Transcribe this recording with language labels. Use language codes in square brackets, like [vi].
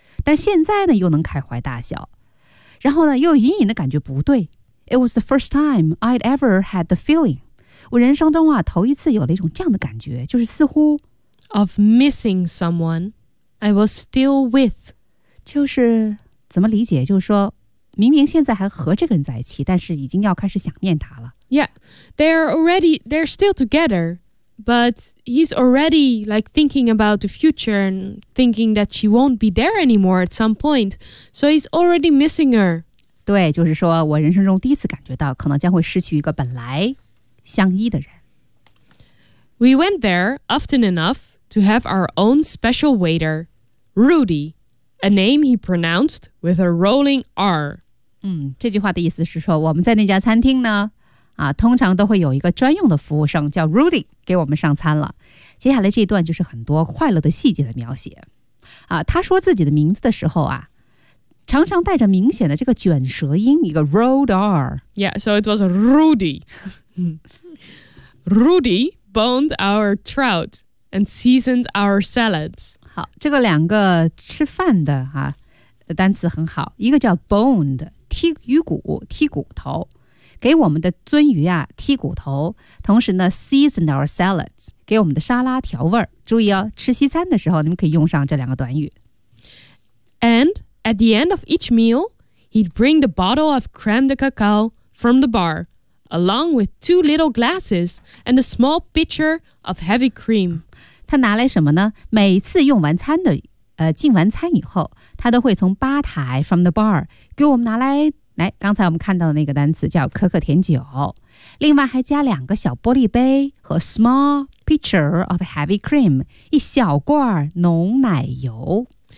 [zh] 但现在呢，又能开怀大笑，然后呢，又隐隐的感觉不对。 [en] It was the first time I'd ever had the feeling. [zh] 我人生中啊，头一次有了一种这样的感觉，就是似乎 [en] of missing someone I was still with， [zh] 就是怎么理解，就是说明明现在还和这个人在一起，但是已经要开始想念他了。 [en] Yeah, they're still together, but he's already like thinking about the future and thinking that she won't be there anymore at some point, so he's already missing her. [zh] 对，就是说我人生中第一次感觉到可能将会失去一个本来相依的人。 [en] We went there often enough to have our own special waiter, Rudy, a name he pronounced with a rolling R. [zh] 这句话的意思是说，我们在那家餐厅呢，通常都会有一个专用的服务生叫 Rudy 给我们上餐了。接下来这段就是很多快乐的细节的描写。他说自己的名字的时候啊，常常带着明显的这个卷舌音，一个 rolled R. [en] Yeah, so it was a Rudy. Rudy boned our trout and seasoned our salads. [zh] 好，这个两个吃饭的啊单词很好，一个叫 boned， 踢鱼骨，踢骨头，给我们的鳟鱼啊踢骨头，同时呢 [en] seasoned our salads， [zh] 给我们的沙拉调味儿。注意哦，吃西餐的时候你们可以用上这两个短语。 [en] And at the end of each meal, he'd bring the bottle of crème de cacao from the bar. Along with two little glasses and a small pitcher of heavy cream. [zh] 他拿来什么呢？每次用完餐的，进完餐以后，他都会从吧台 [en] from the bar [zh] 给我们拿来，刚才我们看到的那个单词叫可可甜酒，另外还加两个小玻璃杯和 [en] small pitcher of heavy cream， [zh] 一小罐浓奶油。